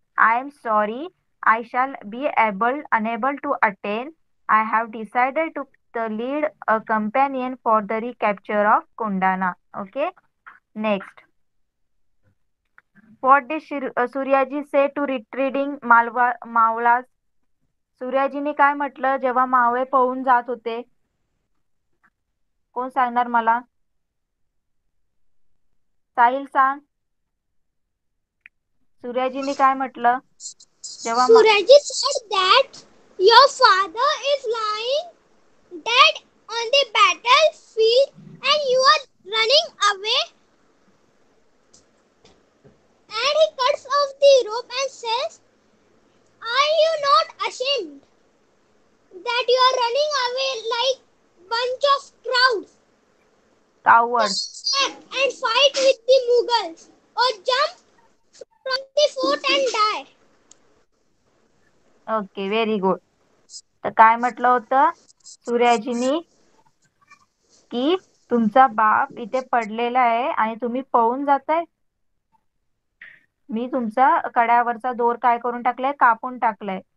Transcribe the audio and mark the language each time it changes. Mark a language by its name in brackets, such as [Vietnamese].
[English] I am sorry, I shall be unable to attend. I have decided to lead a companion for the recapture of Kundana. Okay, next. What did Suryaji say to retreating Mawlas? [Marathi] सूर्याजीने काय म्हटलं जेव्हा मावळे पळून जात होते? कोण सांगणार मला? साहिल सांग. सूर्याजीने काय म्हटलं जेव्हा [English] Suryaji said that your father is lying dead on the battlefield and you are running away. And he cuts off the rope and says, are you not ashamed that you are running away like bunch of crowds? Coward. And fight with the Mughals or jump from the fort and die. Okay, very good. [Marathi] तर काय म्हटलं होतं सूर्याजीनी की तुमचा बाप इथे पडलेला आहे आणि तुम्ही पळून जाताय. मी तुमचा कड्यावरचा दोर काय करून टाकलाय? कापून टाकलाय.